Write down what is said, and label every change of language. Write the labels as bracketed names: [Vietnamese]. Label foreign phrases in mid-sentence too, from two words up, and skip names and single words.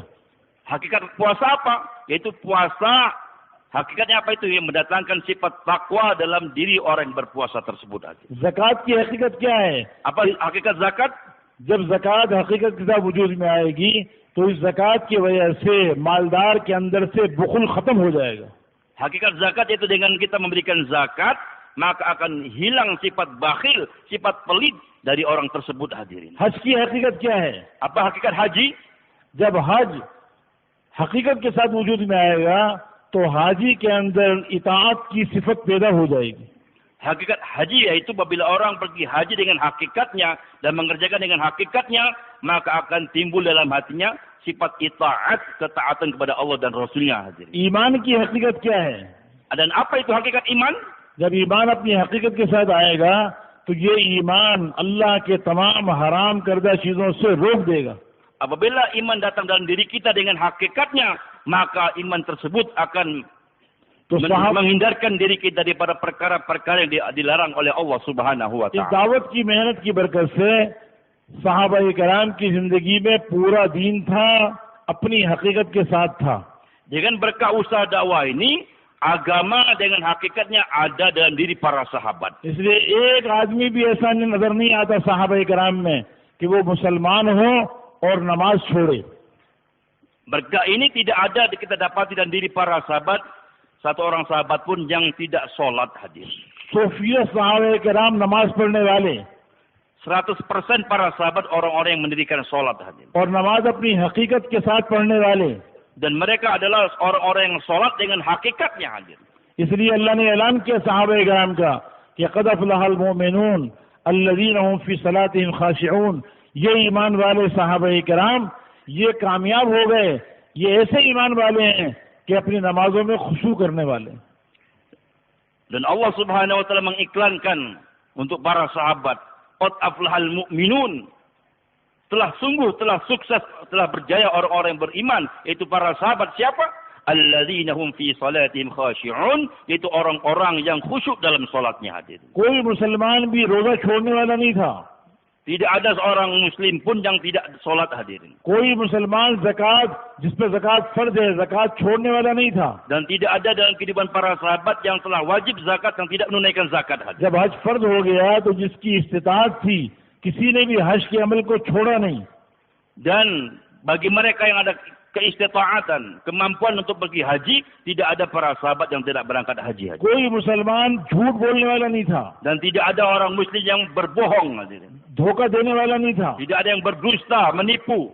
[Indonesian] Hakikat puasa apa? Yaitu puasa, hakikatnya apa itu? Yang mendatangkan sifat takwa dalam diri orang yang berpuasa tersebut. [Urdu] زکات کی حقیقت کیا ہے? [Indonesian] Apa hakikat zakat? [Urdu] جب زکات حقیقت کے ساتھ وجود میں آئے گی تو اس زکات کی وجہ سے مالدار کے اندر سے بخل ختم ہو جائے گا. [Indonesian] Hakikat zakat yaitu dengan kita memberikan zakat, maka akan hilang sifat bakhil, sifat pelit dari orang tersebut hadirin. [Urdu] حج کی حقیقت کیا ہے? [Indonesian] Apa hakikat haji? [Urdu] جب حج حقیقت کے ساتھ وجود میں آئے گا تو حاجی کے اندر اطاعت کی صفت پیدا ہو جائے گی. [Indonesian] Hakikat haji yaitu apabila orang pergi haji dengan hakikatnya dan mengerjakan dengan hakikatnya, maka akan timbul dalam hatinya sifat itaat, ketaatan kepada Allah dan Rasulnya hadirin. [Urdu] ایمان کی حقیقت کیا ہے? [Indonesian] Dan apa itu hakikat iman? [Urdu] جب ایمان اپنی حقیقت کے ساتھ آئے گا تو یہ ایمان اللہ کے تمام حرام کردہ چیزوں سے روک دے گا. [Indonesian] Apabila iman datang dalam diri kita dengan hakikatnya, maka iman tersebut akan menghindarkan diri kita daripada perkara-perkara yang dilarang oleh Allah [Arabic] سبحانہ و [Urdu] इस [Indonesian] taala. [Urdu] دعوت کی محنت کی برکت سے صحابہ کرام کی زندگی میں پورا دین تھا، اپنی حقیقت کے ساتھ تھا. [Indonesian] Dengan berkah usaha dakwah ini, agama dengan hakikatnya ada dalam diri para sahabat. [Urdu] اس لیے ایک آدمی بھی ایسا نظر نہیں آتا صحابہ کرام میں کہ وہ مسلمان ہو اور نماز چھوڑے. [Indonesian] Berkah ini tidak ada kita dapati dalam diri para sahabat, satu orang sahabat pun yang tidak sholat hadir. [Urdu] صوفیا صحابہ کرام نماز پڑھنے والے [Indonesian] 100% para sahabat orang-orang yang mendirikan sholat hadir. [Urdu] اور نماز اپنی حقیقت کے ساتھ پڑھنے والے. [Indonesian] Dan mereka adalah orang-orang yang sholat dengan hakikatnya hadir. [Urdu] اس لیے اللہ نے اعلان کیا صحابہ کرام کا کہ [Arabic] قد أفلح المؤمنون الذين هم في صلاتهم خاشعون. [Urdu] یہ ایمان والے صحابہ کرام یہ کامیاب ہو گئے، یہ ایسے ایمان والے ہیں کہ اپنی نمازوں میں خشوع کرنے والے. [Indonesian] Dan Allah [Arabic] سبحانه وتعالى [Indonesian] mengiklankan untuk para sahabat, [Arabic] قد أفلح المؤمنون. [Indonesian] Telah sukses, telah berjaya orang-orang yang beriman, yaitu para sahabat. [Arabic] Siapa? الذين هم في صلاتهم خاشعون, [Indonesian] yaitu orang-orang yang khusyuk dalam salatnya hadir. [Urdu] کوئی مسلمان بھی روزہ چھوڑنے والا نہیں تھا. [Indonesian] Tidak ada seorang muslim pun yang tidak salat hadirin. [Urdu] کوئی مسلمان زکات جس پہ زکات فرض ہے زکات چھوڑنے والا نہیں تھا. [Indonesian] Dan tidak ada dalam kehidupan para sahabat yang telah wajib zakat yang tidak menunaikan zakat hadirin. [Urdu] جب حج فرض ہو گیا تو جس کی استطاعت تھی کسی نے بھی حج کے عمل کو چھوڑا نہیں. [Indonesian] Dan bagi mereka yang ada keistitaatan, kemampuan untuk pergi haji, tidak ada para sahabat yang tidak berangkat haji. [Urdu] کوئی مسلمان جھوٹ بولنے والا نہیں تھا. [Indonesian] Dan tidak ada orang muslim yang berbohong hadirin. [Urdu] دھوکا دینے والا نہیں تھا. [Indonesian] Tidak ada yang berdusta, menipu.